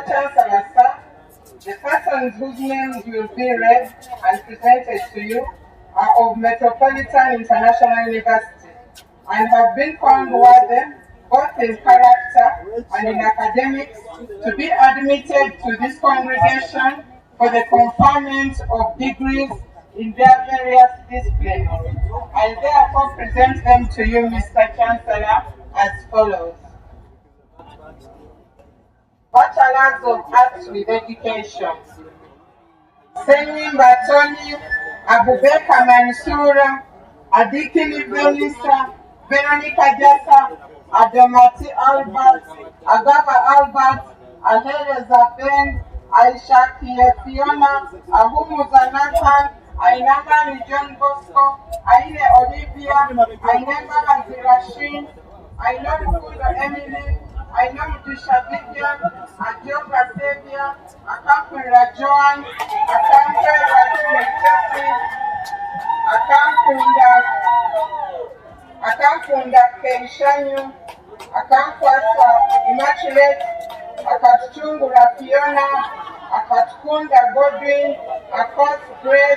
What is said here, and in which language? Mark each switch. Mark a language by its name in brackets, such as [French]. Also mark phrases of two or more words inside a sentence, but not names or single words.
[English] Chancellor, sir, the persons whose names will be read and presented to you are of Metropolitan International University and have been found worthy, both in character and in academics, to be admitted to this congregation for the conferment of degrees in their various disciplines. I therefore present them to you, Mr. Chancellor, as follows. Bachelors of Arts with Education. Seni Batoni, Abubeka Mansura, Adikini Venisa, Veronica Jassa, Adamati Albert, Agaba Albert, Ahereza Ben, Aisha Fiona, Ahumuza Nathan, Ainama John Bosco, Aine Olivia, Ainema Azirashin, I know Mukunda Emily, I know Mudisha Vivian, Ajoba Sabia, Akampura Joan, Akampura Jesse, Akampunda Keishanyu, Akamkwasa Immaculate, Akatungura Fiona, Akatkunda Godwin, Akos Grace,